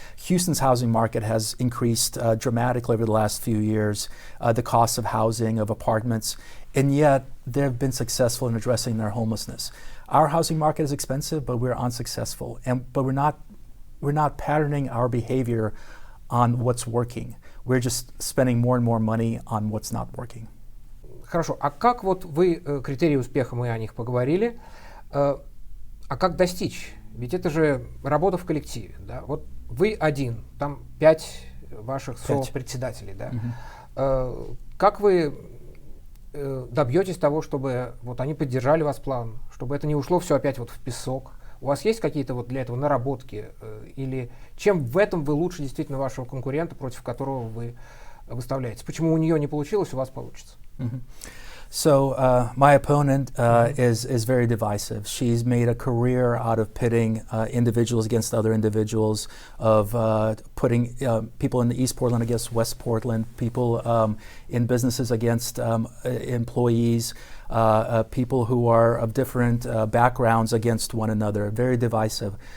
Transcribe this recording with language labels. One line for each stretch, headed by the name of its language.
English: Houston's housing market has increased dramatically over the last few years, the cost of housing, of apartments, and yet they've been successful in addressing their homelessness. Our housing market is expensive, but we're unsuccessful, but we're not patterning our behavior on what's working. We're just spending more and more money on what's not working.
Russian: Хорошо, а как вот вы, критерии успеха, мы о них поговорили, а как достичь? Ведь это же работа в коллективе, да? Вот вы один, там 5 ваших сопредседателей, да? Как вы добьетесь того, чтобы вот они поддержали вас план, чтобы это не ушло все опять вот в песок? У вас есть какие-то вот для этого наработки? Или чем в этом вы лучше действительно вашего конкурента, против которого вы выставляетесь? Почему у нее не получилось, у вас получится?
English: So my opponent is very divisive. She's made a career out of pitting individuals against other individuals, of putting people in East Portland against West Portland, people in businesses against employees, people who are of different backgrounds against one another. Very divisive.